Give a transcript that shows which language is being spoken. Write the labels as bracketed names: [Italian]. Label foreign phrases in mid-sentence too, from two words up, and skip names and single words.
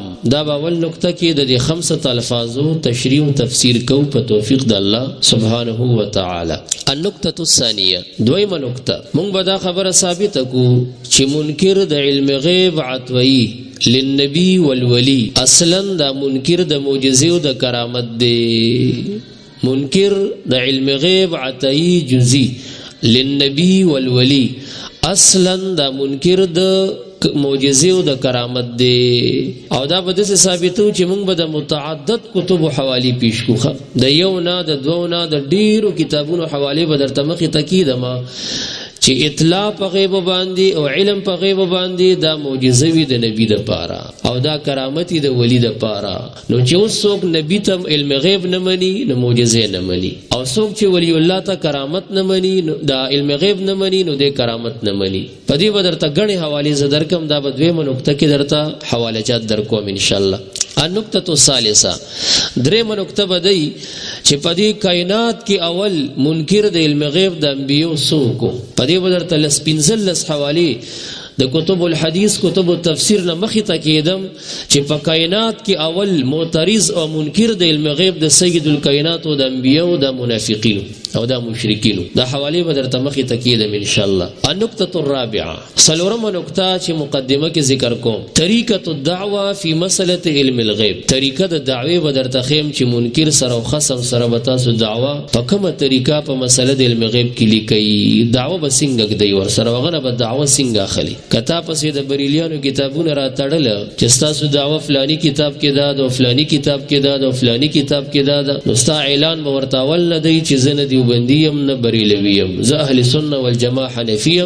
[Pashto] دا به اول نقطه کې د 5 الفاظو تشریح او تفسیر کو په توفیق د الله سبحانه و تعالی. [Arabic] النقطه الثانیه [Pashto] دویمه نقطه مونږ به دا خبره ثابت کو چې منکر د علم غیب عطوی [Arabic] للنبی والولی [Pashto] اصلا دا منکر د معجزې او د کرامت دی. منکر د علم غیب عطایی جزئی [Arabic] للنبی والولی [Pashto] اصلا دا منکر د معجزې او د کرامت دی. او دا به داسې ثابتو چې موږ به د متعدد کتبو حوالې پیش کوو. د یو نه د دوو نه د ډېرو کتابونو حوالې به درته مخې ته کیدمه چې اطلاع په غیب باندې او علم په غیب باندې دا معجزه وي د نبی د پاره او دا کرامت د ولی د پاره. نو چې اوس څوک نبی ته علم غیب نه مني نو معجزه نه مني او څوک چې ولی الله ته کرامت نه مني نو دا علم غیب نه مني نو د کرامت نه مني. په دې به درته غني حوالې ز درکم. دا به دویمه نقطه کې درته حواله جات درکوم [Arabic] ان شاء الله. النقطه الثالثه [Pashto] درېمه نقطه بدای چې په دې کائنات کې اول منکر د علم غیب د انبیو څوک په دې بدرته لس پنځلس حوالی د [Arabic] کتب الحدیث کتب التفسیر [Pashto] نه مخې ته کېدم چې په کائنات کې اول معترض او منکر د علم غیب د [Arabic] سید الکائنات [Pashto] او د انبیو د منافقینو او د مشرکینو دا حوالی بدرته مخې ته کېدم [Arabic] ان شاء الله. النقطه الرابعه [Pashto] څلورمه نقطه چې مقدمه کې ذکر کوم [Arabic] طریقه الدعوه فی مساله علم الغیب. [Pashto] طریقه د دعوی بدرته خیم چې منکر سره او خصم سره به تاسو دعوه په کومه طریقه په مساله د علم غیب کې لیکي. دعوه به څنګه کوي ور سره وغنه به دعوه څنګه اخلي. کته پسې د بریلیانو کتابونه را تړل چې تاسو دعوه فلانی کتاب کې دا او فلانی کتاب کې دا او فلانی کتاب کې دا نو ستا اعلان به ورته ول نه دی چې زنه دی دیوبندی یم نه بریلوی یم، زه اهل سنت والجماعه حنفی یم.